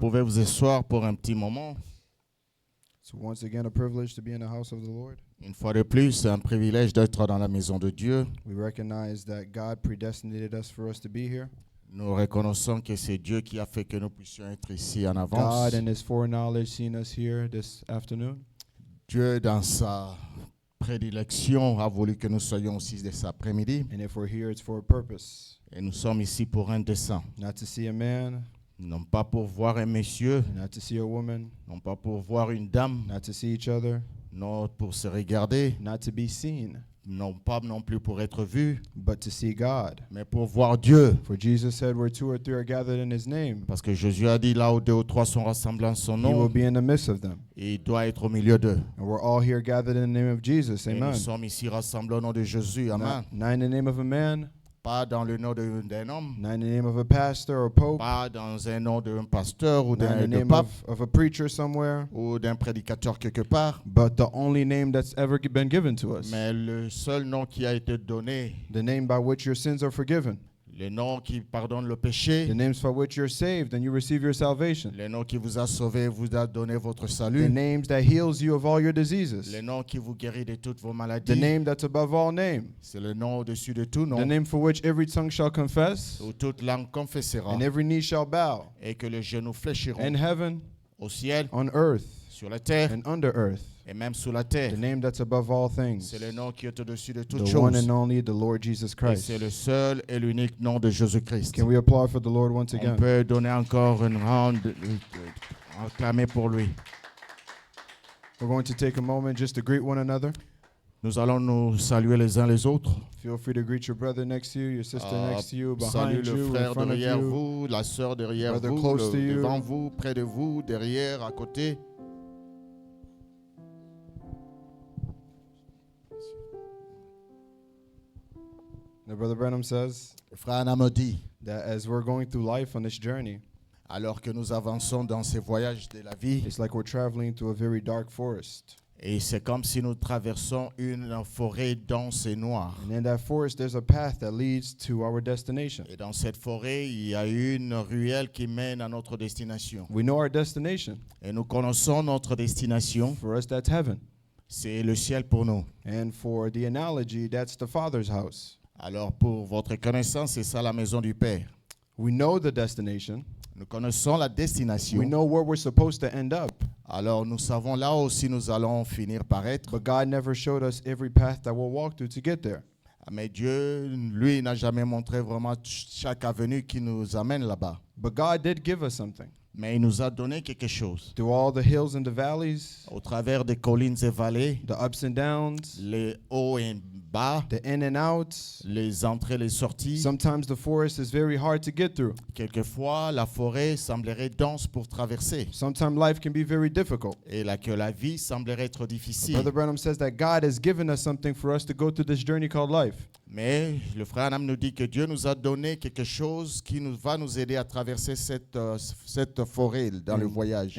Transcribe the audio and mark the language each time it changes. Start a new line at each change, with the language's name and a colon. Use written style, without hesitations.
French: pouvez vous asseoir pour un petit moment.
English: It's once again a privilege to be in the house of the Lord.
French: Une fois de plus, c'est un privilège d'être dans la maison de Dieu.
English: We recognize that God predestinated us for us to be here.
French: Nous reconnaissons que c'est Dieu qui a fait que nous puissions être ici en avance.
English: God in His foreknowledge seen us here this afternoon.
French: Dieu, dans sa prédilection, a voulu que nous soyons aussi cet après-midi.
English: And if we're here, it's for a purpose.
French: Et nous sommes ici pour un dessein.
English: Not to see a man,
French: Non pas pour voir un monsieur,
English: not to see a woman,
French: non pas pour voir une dame,
English: not to see each other,
French: non pour se regarder,
English: not to be seen,
French: non pas non plus pour être vu,
English: but to see God.
French: mais pour voir Dieu.
English: For Jesus said, where two or three are gathered in His name,
French: Parce que Jésus a dit, là où deux ou trois sont rassemblés en son
English: He will
French: nom,
English: be in the midst of them.
French: et il doit être au milieu d'eux.
English: And we're all here gathered in the name of Jesus.
French: Et nous
English: Amen.
French: sommes ici rassemblés au nom de Jésus.
English: Amen. Not in the name of a man,
French: Pas dans le nom d'un homme,
English: not in the name of a pastor or pope,
French: pas dans un nom d'un pasteur ou
English: not in the
French: d'un
English: name
French: pape
English: of a preacher somewhere,
French: ou d'un prédicateur quelque part,
English: but the only name that's ever been given to us.
French: mais le seul nom qui a été donné,
English: The name by which your sins are forgiven.
French: le nom qui pardonne le péché,
English: The names by which you're saved and you receive your salvation.
French: le nom qui vous a sauvé, vous a donné votre
English: The
French: salut,
English: names that heals you of all your diseases.
French: le nom qui vous guérit de toutes vos
English: The
French: maladies,
English: name that's above all name.
French: c'est le nom au-dessus de tout
English: The
French: nom,
English: name for which every tongue shall confess
French: où toute langue confessera
English: and every knee shall bow
French: et que les genoux fléchiront
English: in heaven,
French: au ciel,
English: on earth,
French: sur la terre
English: and under earth.
French: et même sous la
English: The
French: terre.
English: name that's above all things.
French: C'est le nom qui est au-dessus de toutes
English: The one
French: choses.
English: and only, the Lord Jesus
French: Et
English: Christ.
French: c'est le seul et l'unique nom de Jésus-Christ.
English: Can we applaud for the Lord once
French: On
English: again?
French: peut donner encore une ronde, acclamer pour lui.
English: We're going to take a moment just to greet one another.
French: Nous allons nous saluer les uns les autres.
English: Feel free to greet your brother next to you, your sister next to you,
French: Salut
English: behind
French: le
English: you, in
French: frère
English: front of
French: derrière
English: you.
French: vous, la sœur derrière
English: Brother
French: vous,
English: close to you.
French: devant vous, près de vous, derrière, à côté.
English: Now, Brother Branham says
French: Le frère Anna me dit,
English: that as we're going through life on this journey,
French: alors que nous avançons dans ces voyages de la vie,
English: it's like we're traveling through a very dark forest.
French: et c'est comme si nous traversons une forêt dense et noire.
English: And in that forest, there's a path that leads to our destination.
French: Et dans cette forêt, il y a une ruelle qui mène à notre destination.
English: We know our destination.
French: Et nous connaissons notre destination.
English: For us, that's heaven.
French: C'est le ciel pour nous.
English: And for the analogy, that's the Father's house.
French: Alors, pour votre connaissance, c'est ça la maison du Père.
English: We know the destination.
French: Nous connaissons la destination.
English: We know where we're supposed to end up.
French: Alors, nous savons là aussi nous allons finir par être.
English: But God never showed us every path that we'll walk through to get there.
French: Mais Dieu, lui, n'a jamais montré vraiment chaque avenue qui nous amène là-bas.
English: But God did give us something.
French: Mais il nous a donné quelque chose.
English: Through all the hills and the valleys,
French: Au travers des collines et vallées,
English: the ups and downs,
French: les hauts et bas,
English: the in and outs.
French: les entrées et les sorties.
English: Sometimes the forest is very hard to get through.
French: Quelquefois, la forêt semblerait dense pour traverser.
English: Sometimes life can be very difficult.
French: Et là que la vie semblerait être
English: But
French: difficile.
English: Brother Branham says that God has given us something for us to go through this journey called life.
French: Mais le frère Anam nous dit que Dieu nous a donné quelque chose qui va nous aider à traverser cette forêt dans le voyage.